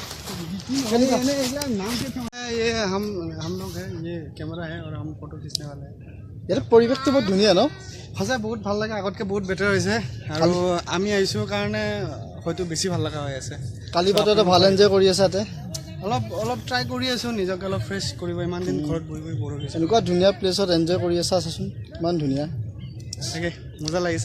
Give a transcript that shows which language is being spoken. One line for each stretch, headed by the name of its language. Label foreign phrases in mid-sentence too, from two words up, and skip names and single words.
Hindi: ये हम लोग हैं ये कैमरा है और हम फोटो खींचने वाले हैं यार परिवेश तो बहुत धुनिया न सचा बहुत
Assamese: ভাল লাগে আগতকে বহুত বেটাৰ হৈছে আৰু আমি আইছো কাৰণে হয়তো বেছি ভাল লাগা হৈ আছে কালি বতৰতে ভাল এনজয় কৰি আছে তাতে অলপ অলপ ট্ৰাই কৰি আছো নিজকে অলপ ফ্ৰেছ কৰিব ইমান দিন ঘৰত বহি বহি বৰ হৈছে এনেকুৱা ধুনিয়া প্লেছত এনজয় কৰি আছে আছাচোন ইমান ধুনিয়া তাকে মজা লাগিছে